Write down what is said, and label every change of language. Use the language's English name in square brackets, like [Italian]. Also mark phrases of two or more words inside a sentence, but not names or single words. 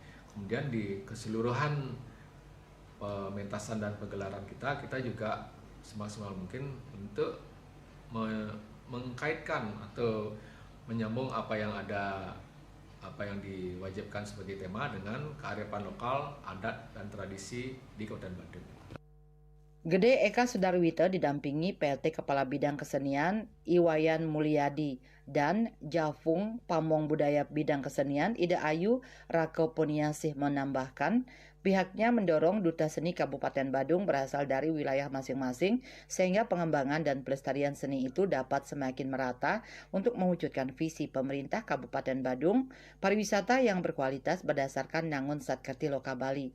[Indonesian] Kemudian di keseluruhan pementasan dan pegelaran kita juga semaksimal mungkin untuk mengkaitkan atau menyambung apa yang diwajibkan sebagai tema dengan kearifan lokal, adat dan tradisi di Kabupaten Badung. Gede Eka Sudarwito didampingi PLT Kepala Bidang Kesenian Iwayan Mulyadi dan Jafung Pamong Budaya Bidang Kesenian Ida Ayu Rakoponiasih menambahkan pihaknya mendorong duta seni Kabupaten Badung berasal dari wilayah masing-masing sehingga pengembangan dan pelestarian seni itu dapat semakin merata untuk mewujudkan visi pemerintah Kabupaten Badung pariwisata yang berkualitas berdasarkan Nangun Satkerti Loka Bali.